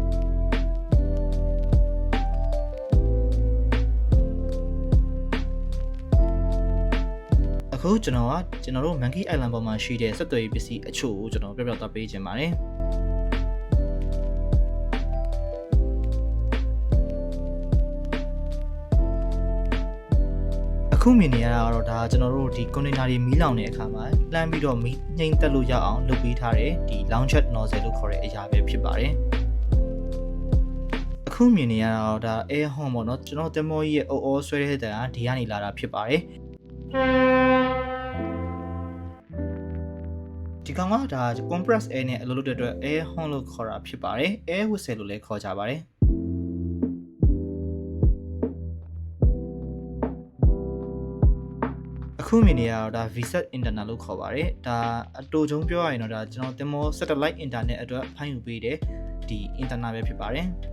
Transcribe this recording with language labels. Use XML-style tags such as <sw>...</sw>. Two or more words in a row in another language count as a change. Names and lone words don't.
<my>အခုကျွန်တော်တို့ Monkey Island ပေါ်မှာရှိတဲ့ဆက်သွယ်ရေးပစ္စည်းအချို့ကိုကျွန်တော်ပြပြသွားပေးခြင်းပါတယ်အခုမြင်နေရတာတော့ဒါကျွန်တော်တို့ဒီ container တွေမီးလောင်တဲ့အခါမှာလှမ်းပြီးတော့မီးငိမ့်တက်လို့ရအောင်လုပ်ပေးထားတဲ့ဒီ</my> <en>launcher nozzle</en> <my>လို့ခေါ်တဲ့အရာပဲဖြစ်ပါတယ် အခုမြင်နေရတာတော့ဒါ</my> <en>air horn</en> <my>ပေါ့နော်ကျွန်တော်တင်မောကြီးရဲ့အော်အော်ဆွဲတဲ့တဲ့ကဒီကနေလာတာဖြစ်ပါတယ်ဒီကောင်ကဒါ</my> <en>compress air</en> <my>နဲ့အလုပ်လုပ်တဲ့အတွက်</my> <en>air horn</en> <my>လို့ခေါ်တာဖြစ်ပါတယ်</my> <en>air whistle</en> <my>လို့လည်းခေါ်ကြပါတယ် အခုမြင်နေရတော့ဒါ</my> <en>VSAT internet</en> <my>လို့ခေါ်ပါတယ်ဒါအတူချုံပြောရရင်တော့ဒါကျွန်တော်တင်မော</my> <en>satellite internet</en> <my>အတွက်ဖမ်းယူပေးတဲ့ဒီ internet ပဲဖြစ်ပါတယ်</my>